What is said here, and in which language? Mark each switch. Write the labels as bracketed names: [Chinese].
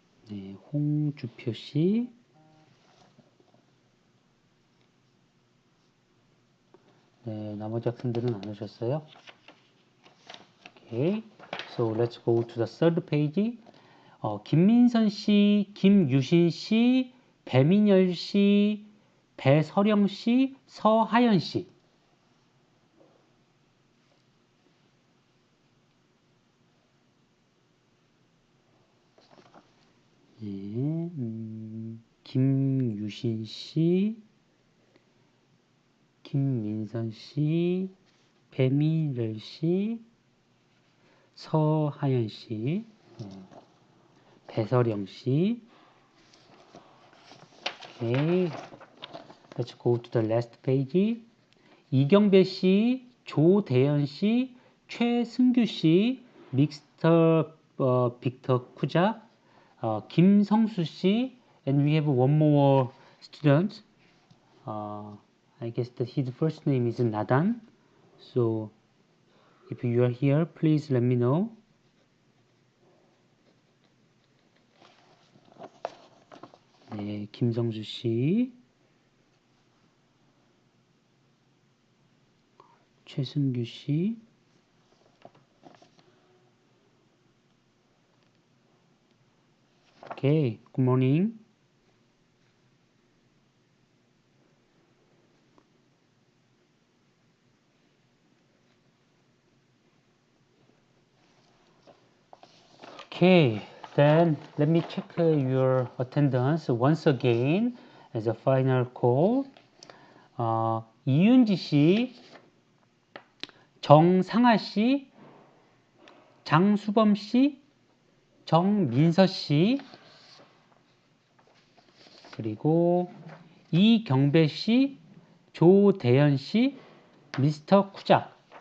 [Korean] 네, 홍주표 씨. 네, 나머지 학생들은 안 오셨어요? [English] Okay, so let's go to the third page. [Korean] 김민선 씨, 김유신 씨, 배민열 씨, 배서령 씨, 서하연 씨. 네, 김유신 씨, 김민선 씨, 배민열 씨, 서하연 씨, 배서령 씨. [English] Okay, let's go to the last page. 이경배 씨, 조대현 씨, 최승규 씨, 믹스터 빅터 쿠자, 김성수 씨, and we have one more student. I guess that his first name is Nadan. So if you are here, please let me know. [Korean] 네, 김성수 씨, 최승규 씨. [English] Okay, good morning. Okay, then let me check your attendance once again as a final call. [Korean] 이윤지 씨, 정상아 씨, 장수범 씨, 정민서 씨, 그리고 이경배 씨, 조대현 씨, 미스터 쿠자.